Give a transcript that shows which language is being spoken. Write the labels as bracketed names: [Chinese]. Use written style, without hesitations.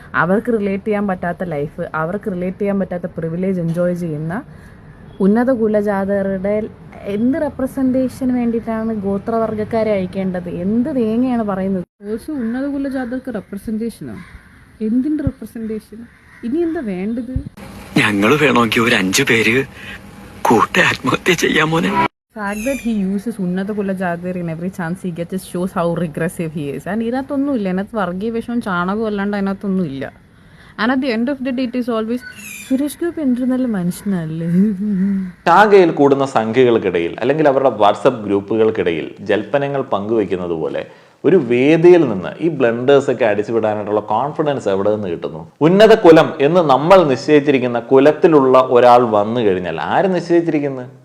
[Malayalam] അവർക്ക് റിലേറ്റ് ചെയ്യാൻ പറ്റാത്ത ലൈഫ്, അവർക്ക് റിലേറ്റ് ചെയ്യാൻ പറ്റാത്ത പ്രിവിലേജ് എൻജോയ് ചെയ്യുന്ന ഉന്നത കുലജാതരുടെ എന്ത് റെപ്രസെൻറ്റേഷന് വേണ്ടിയിട്ടാണ് ഗോത്രവർഗ്ഗക്കാരെ അയക്കേണ്ടത്? എന്ത് തേങ്ങയാണ് പറയുന്നത്? ഓൾസോ ഉന്നത കുലജാതർക്ക് റെപ്രസെൻറ്റേഷനോ? എന്തിൻ്റെ റെപ്രസെൻറ്റേഷൻ? ഇനി എന്താ വേണ്ടത്? ഞങ്ങൾ വേണമെങ്കിൽ ഒരു 5 പേര് കൂട്ടി ആത്മഹത്യ ചെയ്യാൻ മോനെ. [English] fact that he uses [Malayalam] ഉന്നത കുലജാതർ [English] in every chance he gets shows how regressive he is. [Malayalam] And ഇതിനകത്തൊന്നുമില്ല, അതിനകത്ത് വർഗീയ വിഷവും ചാണകവും അല്ലാണ്ട് അതിനകത്തൊന്നുമില്ല. [English] And at the end of the day it is always [Malayalam] Suresh Gopi എന്തൊരു നല്ല മനുഷ്യനല്ലേ. ശാഖയിൽ കൂടുന്ന സംഖ്യകൾക്കിടയിൽ അല്ലെങ്കിൽ അവരുടെ വാട്സപ്പ് ഗ്രൂപ്പുകൾക്കിടയിൽ ജൽപ്പനങ്ങൾ പങ്കുവെക്കുന്നത് പോലെ ഒരു വേദിയിൽ നിന്ന് ഈ ബ്ലണ്ടേഴ്സ് ഒക്കെ അടിച്ചുവിടാനായിട്ടുള്ള കോൺഫിഡൻസ് എവിടെ നിന്ന് കിട്ടുന്നു? ഉന്നത കുലം എന്ന് നമ്മൾ നിശ്ചയിച്ചിരിക്കുന്ന കുലത്തിലുള്ള ഒരാൾ വന്നു കഴിഞ്ഞാൽ, ആര് നിശ്ചയിച്ചിരിക്കുന്നത്?